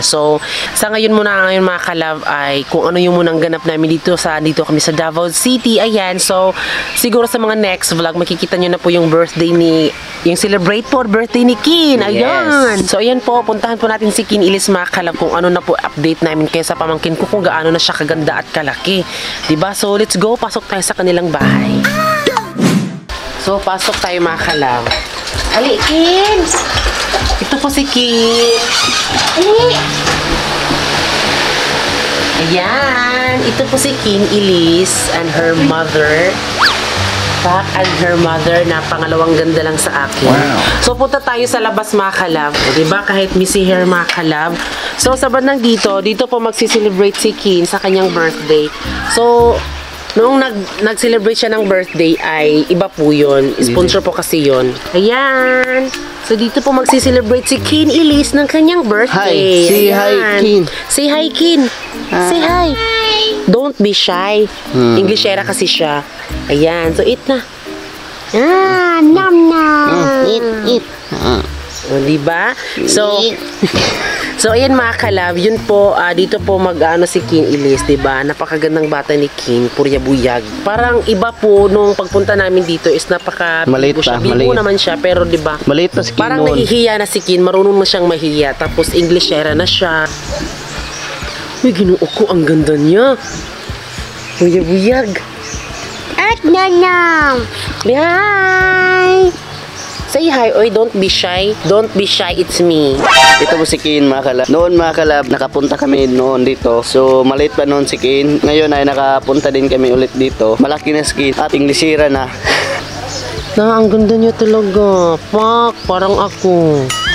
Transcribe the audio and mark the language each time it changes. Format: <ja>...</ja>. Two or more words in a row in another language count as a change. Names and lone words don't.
<tl>So, sa ngayon mga kalab ay kung ano yung munang ganap namin dito kami sa Davao City. Ayan. So, siguro sa mga</tl> <en>next vlog</en> <tl>makikita nyo na po yung yung celebrate po birthday ni Kin. Ayan. Yes. So, ayan po. Puntahan po natin si Kin Elise mga kalab kung ano na po update namin kayo sa pamangkin ko kung gaano na siya kaganda at kalaki. Diba?</tl> <en>So, let's go.</en> <tl>Pasok tayo sa kanilang bahay. So, pasok tayo mga kalab. Ali, Kin! Ito po si Kin. Ali! Ayan. Ito po si Kin Elise</tl> <en>and her mother. And her mother</en> <tl>na pangalawang ganda lang sa akin. Wow. So, punta tayo sa labas mga kalab. Diba? Kahit</tl> <en>messy hair</en> <tl>mga kalab. So, sa bandang dito po magsiselebrate si Kin sa kanyang birthday. So, noong nag-celebrate siya ng birthday ay iba po yun. Sponsor po kasi yun. Ayan. So dito po magsiselebrate si Kin Elise ng kanyang birthday.</tl> <en>Hi. Say hi, Kin. Say hi, Kin. Say hi. Don't be shy.</en> <tl>Englishera kasi siya. Ayan. So eat na. Nom nom. Eat. Diba? So, ayan mga kalab, yun po, dito po mag-ano si Kin Elise, diba? Napakagandang bata ni Kin, purya-buyag. Parang iba po, nung pagpunta namin dito is napaka-bigo siya. Bigo naman siya, pero diba? Maliit na si Kin parang nahihiya na si Kin, marunong na siyang mahiya. Tapos, Englishera na siya. Uy,</tl> <ceb>Ginoo ko,</ceb> <tl>ang ganda niya. Purya-buyag. At nanang!</tl> <en>Hi! Say hi, oy, don't be shy. Don't be shy, it's me.</en> <tl>Ito po si Kin mga kalab. Noon mga kalab, nakapunta kami noon dito. So, maliit pa noon si Kin. Ngayon ay nakapunta din kami ulit dito. Malaki na si Kin at Englishera na. Ang ganda niya talaga. Pak, parang ako.</tl>